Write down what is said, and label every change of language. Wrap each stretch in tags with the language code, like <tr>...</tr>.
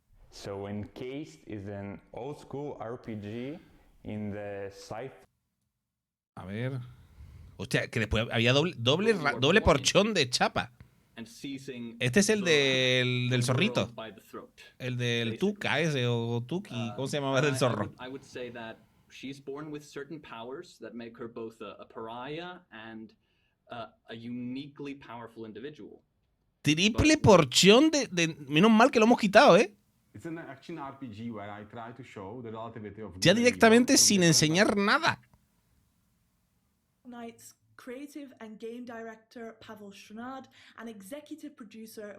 <en>So Encased is an old school RPG in the sci-fi.</en> <es>A ver. Hostia, que después había doble porchón de chapa. Este es el del zorrito. El del Tuca ese, o Tuki. ¿Cómo se llamaba del zorro?</es> <en>She's born with certain powers that make her both a pariah and a uniquely powerful individual.</en> <es>Triple porchón de... Menos mal que lo hemos quitado, Ya directamente sin enseñar nada.</es> <en>creative and game director Pavel Shunad, and executive producer.</en>